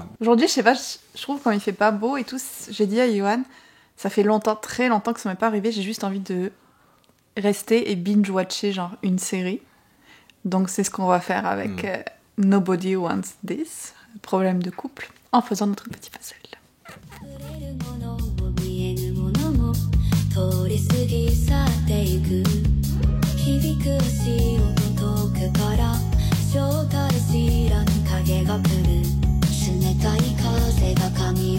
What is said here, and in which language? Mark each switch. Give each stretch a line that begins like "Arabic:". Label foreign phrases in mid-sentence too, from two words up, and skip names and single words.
French: Aujourd'hui, je sais pas, je trouve quand il fait pas beau et tout, j'ai dit à Johan, ça fait longtemps, très longtemps que ça m'est pas arrivé, j'ai juste envie de rester et binge-watcher genre une série. Donc c'est ce qu'on va faire avec Nobody Wants This, problème de couple, en faisant notre petit puzzle.
Japanese: 通り過ぎ去っていく響く足音遠くから正体知らぬ影が来る冷たい風が髪